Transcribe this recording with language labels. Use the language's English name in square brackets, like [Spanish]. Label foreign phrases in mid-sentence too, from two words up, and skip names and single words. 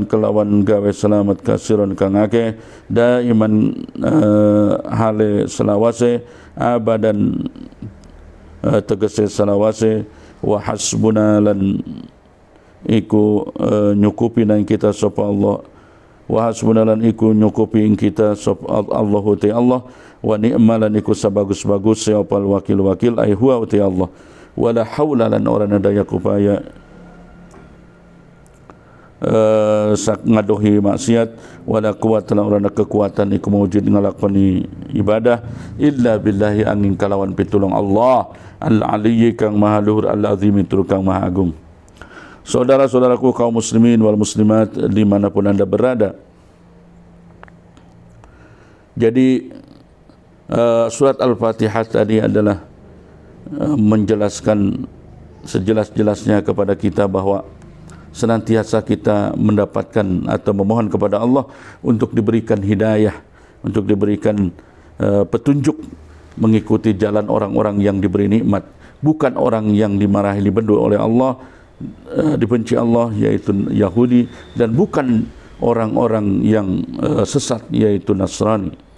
[Javanese] kelawan gawe selamat kasiron kang akeh daiman hale selawase abadan tegese selawase [Arabic] wa hasbuna [Javanese] lan iku nyukupi nang kita sapa Allah [Arabic] wa hasbuna [Javanese] lan iku nyukupi ing kita sapa Allahu ta'ala [Arabic] wa ni'malan [Javanese] iku sabagus-bagus siapa wakil-wakil [Arabic] ai huwa ta'ala wala haula [Javanese] lan ora daya upaya ngadohi maksiat [Arabic] wala quwata [Javanese] lan ora kekuatan iku mawujud ngalakoni ibadah [Arabic] illa billahi [Javanese] angin kalawan pitulung Allah al-aliyyi kang maha luhur al-azim tur kang maha agung. [Indonesian] Saudara-saudaraku kaum [Arabic] muslimin wal muslimat [Indonesian] dimanapun anda berada, jadi surat Al-Fatihah tadi adalah menjelaskan sejelas-jelasnya kepada kita bahwa senantiasa kita mendapatkan atau memohon kepada Allah untuk diberikan hidayah, untuk diberikan petunjuk mengikuti jalan orang-orang yang diberi nikmat, bukan orang yang dimarahi dibendu oleh Allah, dibenci Allah yaitu Yahudi, dan bukan orang-orang yang sesat yaitu Nasrani.